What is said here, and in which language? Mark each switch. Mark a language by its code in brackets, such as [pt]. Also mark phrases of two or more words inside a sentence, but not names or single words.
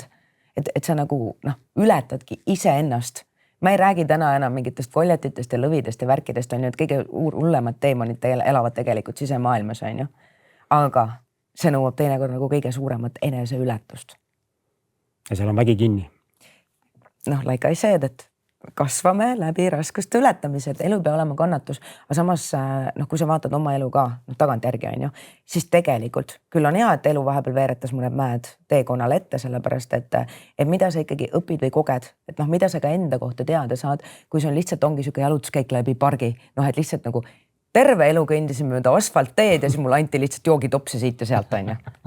[et] Et sa nagu ületadki ise ennast. Ma ei räägi täna enam mingitest koljetitest ja lõvidest ja värkidest, on ju, et kõige hullemad teemonid elavad tegelikult sisemaailmas, on ju. Aga see nõuab teinekord nagu kõige suuremat enese ületust. Ja seal on vägi kinni. [en] Like I said, [et] et kasvame läbi raskuste ületamise, et elu peab olema kannatus. Aga samas, kui sa vaatad oma elu ka tagantjärgi, on ju, siis tegelikult küll on hea, et elu vahepeal veeretas mõned mäed teekonnal ette, sellepärast, et mida sa ikkagi õpid või koged, et mida sa ka enda kohta teada saad, kui see on lihtsalt ongi siuke jalutuskäik läbi pargi, et lihtsalt nagu terve elu kõndisin mööda asfaltteed ja siis mul anti lihtsalt joogitopse siit ja sealt, on ju.